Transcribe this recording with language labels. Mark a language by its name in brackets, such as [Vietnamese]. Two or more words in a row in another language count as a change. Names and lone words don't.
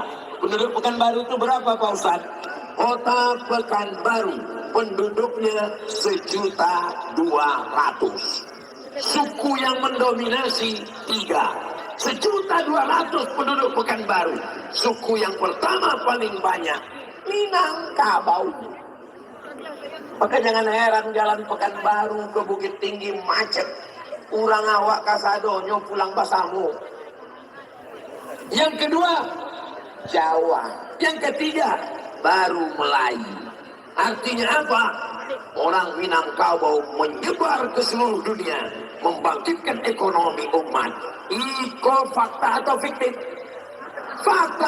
[Indonesian] Penduduk Pekanbaru itu berapa Pak Ustaz? Kota Pekanbaru penduduknya 1.200.000. Suku yang mendominasi 3. 1.200.000 penduduk Pekanbaru. Suku yang pertama paling banyak Minangkabau. Maka jangan heran jalan Pekanbaru ke Bukit Tinggi macet. [Minangkabau] Urang awak kasadonyo pulang basamu. [Indonesian] Yang kedua, Jawa. Yang ketiga, baru Melayu. Artinya apa? Orang Minangkabau menyebar ke seluruh dunia, membangkitkan ekonomi umat. Iko fakta atau fiktif? Fakta.